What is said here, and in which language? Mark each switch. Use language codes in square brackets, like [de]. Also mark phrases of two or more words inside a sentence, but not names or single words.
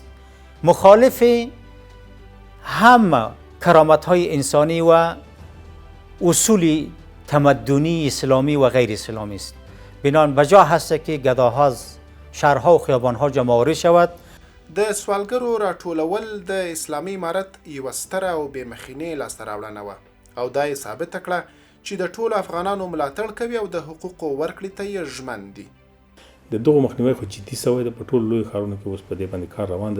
[fa] مخالف همه کرامت های انسانی و اصول تمدنی اسلامی و غیر اسلامی است. بنان بجا هست که گداها شهرها و خیابانها جمع شود. [ps] د سوالګرو راټولول د اسلامي امارت یوه ستره او بې مخینې لاسته راوړنه وه او دا یې ثابته کړه چې د ټولو افغانانو ملاتړ کوي او د حقوقو ورکړې ته یې ژمن دي. د دغو مخنیوی خو جدي سوی ده. په ټولو لویو ښارونو کې اوس په دې باندې کار روان ده.